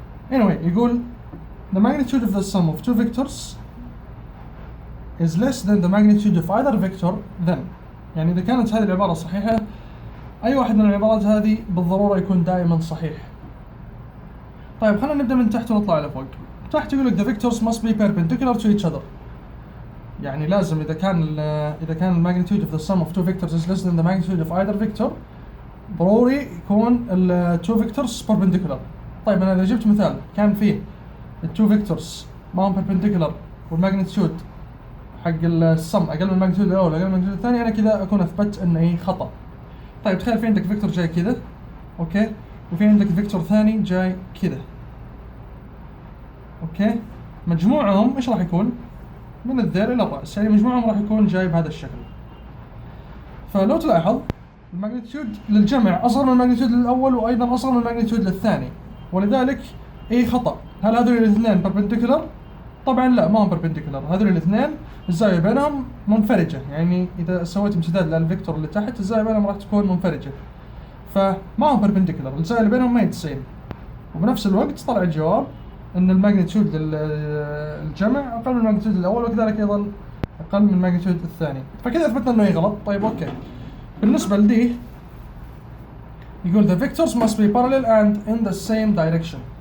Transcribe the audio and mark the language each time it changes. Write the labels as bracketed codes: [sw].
[en] anyway يقول the magnitude of the sum of two vectors is less than the magnitude of either vector then. [ar] يعني اذا كانت هذه العباره صحيحه، اي واحد من العبارات هذه بالضروره يكون دائما صحيح. طيب خلينا نبدا من تحت ونطلع لفوق. تحت يقول لك [en] the vectors must be perpendicular to each other، [ar] يعني لازم اذا كان [en] magnitude of the sum of two vectors is less than the magnitude of either vector، [ar] ضروري يكون ال [en] two vectors perpendicular. [ar] طيب انا اذا جبت مثال كان فيه ال two vectors ما هم perpendicular والماجنتيود حق السم اقل من الماجنتيود الاول اقل من الماجنتيود الثاني، انا كذا اكون اثبت انه اي خطا. طيب تخيل في عندك فيكتور جاي كذا اوكي، وفي عندك فيكتور ثاني جاي كذا اوكي، مجموعهم ايش راح يكون؟ من الذيل الى الراس، يعني مجموعهم راح يكون جاي بهذا الشكل. فلو تلاحظ الماجنتيود للجمع اصغر من الماجنتيود للاول وايضا اصغر من الماجنتيود للثاني، ولذلك اي خطا. هل هذول الاثنين بيربنديكولار؟ طبعا لا، ما هم بيربنديكولار، هذول الاثنين الزاويه بينهم منفرجه، يعني اذا سويت امتداد للفيكتور اللي تحت الزاويه بينهم راح تكون منفرجه، فما هم بيربنديكولار، الزاويه اللي بينهم ما هي 90. وبنفس الوقت طلع الجواب ان الماجنتيود للجمع اقل من الماجنتيود الاول، وكذلك ايضا اقل من الماجنتيود الثاني، فكذا اثبتنا انه هي غلط. طيب اوكي، بالنسبه لدي يقول [en] the vectors must be parallel and in the same direction.